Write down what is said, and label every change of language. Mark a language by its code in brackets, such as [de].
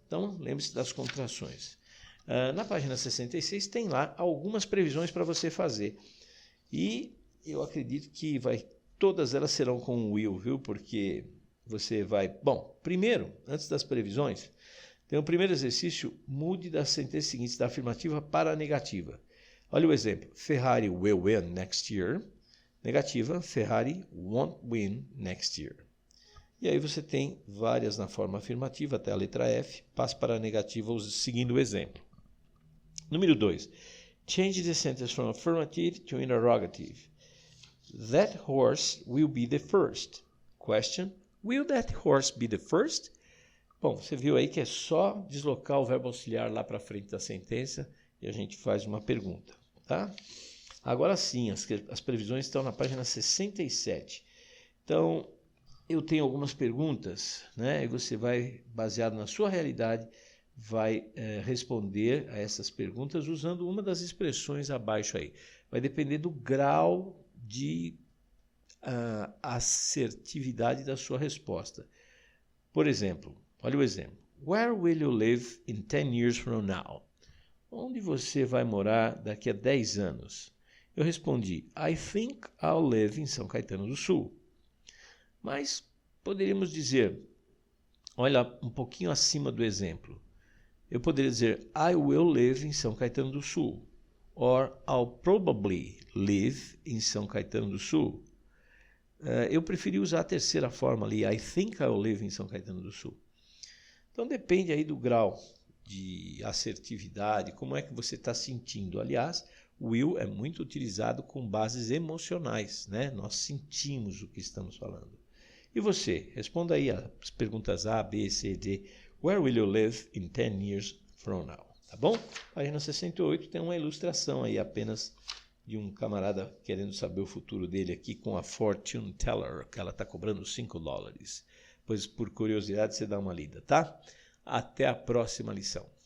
[pt] Então, lembre-se das contrações. Na página 66 tem lá algumas previsões para você fazer. E eu acredito que todas elas serão com will, viu? Porque você vai... Bom, primeiro, antes das previsões, tem o primeiro exercício, mude das sentenças seguintes da afirmativa para a negativa. Olha o exemplo. [en] Ferrari will win next year. Negativa, Ferrari won't win next year. [pt] E aí você tem várias na forma afirmativa, até a letra F. Passe para a negativa seguindo o exemplo. Número 2. [en] Change the sentence from affirmative to interrogative. That horse will be the first. Question. Will that horse be the first? [pt] Bom, você viu aí que é só deslocar o verbo auxiliar lá para frente da sentença e a gente faz uma pergunta, tá? Agora sim, as previsões estão na página 67. Então, eu tenho algumas perguntas, né? E você vai, baseado na sua realidade, vai responder a essas perguntas usando uma das expressões abaixo aí. Vai depender do grau de assertividade da sua resposta. Por exemplo, olha o exemplo. [en] Where will you live in 10 years from now? [pt] Onde você vai morar daqui a 10 anos? Eu respondi, [en] I think I'll live [pt] em São Caetano do Sul. Mas poderíamos dizer, olha um pouquinho acima do exemplo. Eu poderia dizer, [en] I will live em São Caetano do Sul. Or I'll probably live em São Caetano do Sul. [pt] Eu preferi usar a terceira forma ali, [en] I think I'll live [pt] em São Caetano do Sul. Então depende aí do grau de assertividade, como é que você está sentindo. Aliás, will é muito utilizado com bases emocionais, né? Nós sentimos o que estamos falando. E você? Responda aí as perguntas A, B, C, D. [en] Where will you live in 10 years from now? [pt] Tá bom? Página 68 tem uma ilustração aí apenas de um camarada querendo saber o futuro dele aqui com a fortune teller, que ela está cobrando $5. Pois por curiosidade você dá uma lida, tá? Até a próxima lição.